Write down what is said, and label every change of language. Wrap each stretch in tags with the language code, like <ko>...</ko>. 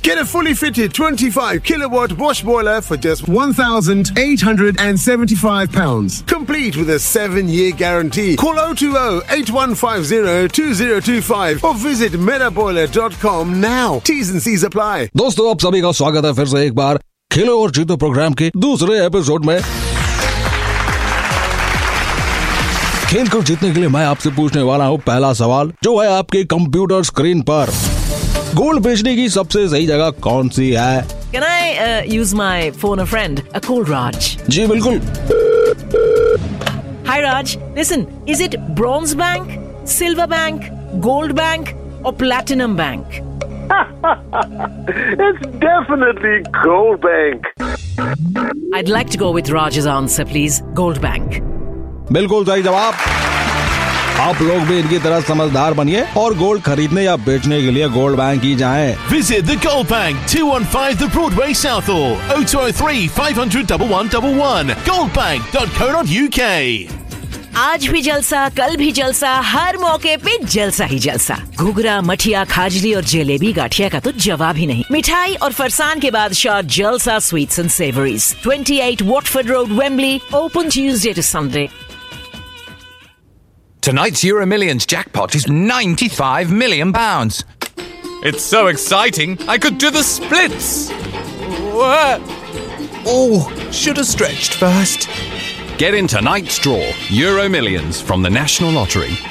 <en>Get a fully fitted 25 kilowatt Bosch boiler for just £1,875. Complete with a 7-year guarantee. Call 020-8150-2025 or visit meraboiler.com now. T's and C's apply.</en> <hi>Dosto, aap sabhi ka swagat hai fir se ek baar खेलो और जीतो programme के दूसरे episode में। खेल को जीतने के लिए मैं आपसे पूछने वाला हूँ पहला सवाल, जो है आपके कंप्यूटर स्क्रीन पर। गोल बेचने की सबसे सही जगह कौन सी है?</hi> <en>Can I use my phone a friend, a cold Raj?</en> <hi>जी बिल्कुल।</hi> <en>Hi Raj, listen, is it bronze bank, silver bank, gold bank or platinum bank? It's definitely Gold Bank. I'd like to go with Raj's answer, please. Gold Bank.</en> <hi>बिल्कुल सही जवाब। आप लोग भी इनकी तरह समझदार बनिए और गोल्ड खरीदने या बेचने के लिए गोल्ड बैंक ही जाएं।</hi> <en>Visit the Gold Bank, 215 the Broadway, Southall, 0203-500-1111, goldbank.co.uk.</en> <hi>आज भी जलसा, कल भी जलसा, हर मौके पे जलसा ही जलसा। घुघरा, मठिया, खाजली और जलेबी गाठिया का तो जवाब ही नहीं। मिठाई और फरसान के बाद</hi> <en>Short Jalsa sweets and savouries, 28 Watford Road, Wembley, open Tuesday to Sunday. Tonight's Euro Millions jackpot is £95 million. It's so exciting, I could do the splits. Oh, should have stretched first. Get in tonight's draw, Euro Millions, from the National Lottery.</en>